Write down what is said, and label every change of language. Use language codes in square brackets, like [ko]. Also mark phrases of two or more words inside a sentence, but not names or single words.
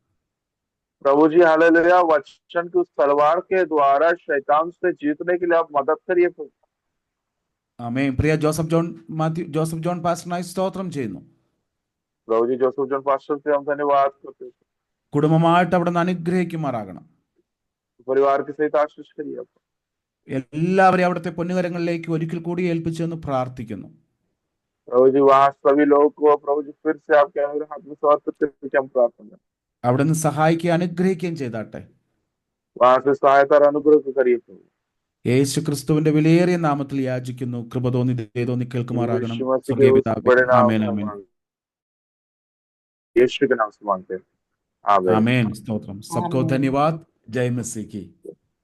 [hi] प्रभु जी हालेलुया, वचन की उस तलवार के द्वारा शैतान से जीतने के लिए आप मदद करिए प्रभु। [ml] ആമേൻ. പ്രിയ ജോസഫ് ജോൺ പാസ്റ്ററിനായി സ്തോത്രം ചെയ്യുന്നു. [hi] प्रभु जी जोसेफ जॉन पास्टर से हम धन्यवाद करते हैं। [ml] കുടുംബമായിട്ട് അവിടെ നിന്ന് അനുഗ്രഹിക്കുമാറാകണം. [hi] परिवार के सहित आशीष करिए आप। [ml] എല്ലാവരെയും അവിടുത്തെ പൊന്നുകരങ്ങളിലേക്ക് ഒരിക്കൽ കൂടി ഏൽപ്പിച്ചെന്ന് പ്രാർത്ഥിക്കുന്നു. [hi] प्रभु जी वहाँ सभी लोगों को प्रभु जी फिर से आपके हाथ में समर्पित करके हम प्रार्थना करते हैं। [ml] അവിടെ നിന്ന് സഹായിക്കുകയും അനുഗ്രഹിക്കുകയും ചെയ്താട്ടെ. [hi] वहाँ से सहायता और अनुग्रह करिए प्रभु। [ml] യേശു ക്രിസ്തുവിന്റെ വിലയേറിയ നാമത്തിൽ യാചിക്കുന്നു. കൃപ തോന്നി ദയതോന്നി കേൾക്കുമാറാകണം. [hi] यीशु मसीह के [ml] സ്വർഗ്ഗീയ [hi] उस [ml] പിതാവേ, [hi] बड़े नाम [ml] ആമേൻ [hi] से [ml] ആമേൻ [hi] मांगते हैं। यीशु के नाम से मांगते हैं, आमीन। [ml] ആമേൻ. സ്തോത്രം. [hi] सबको धन्यवाद। जय मसीह की